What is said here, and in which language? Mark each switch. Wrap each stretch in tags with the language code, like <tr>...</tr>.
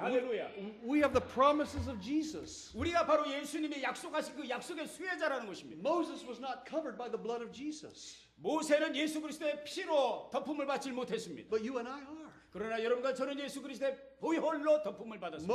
<ko>할렐루야.</ko> <en>We have the promises of Jesus.</en> <ko>우리가 바로 예수님이 약속하신 그 약속의 수혜자라는 것입니다.</ko> <en>Moses was not covered by the blood of Jesus.</en> <ko>모세는 예수 그리스도의 피로 덮음을 받지 못했습니다.</ko> <en>But you and I are.</en> <ko>그러나 여러분과 저는 예수 그리스도의 보혈로 덮음을 받았습니다.</ko>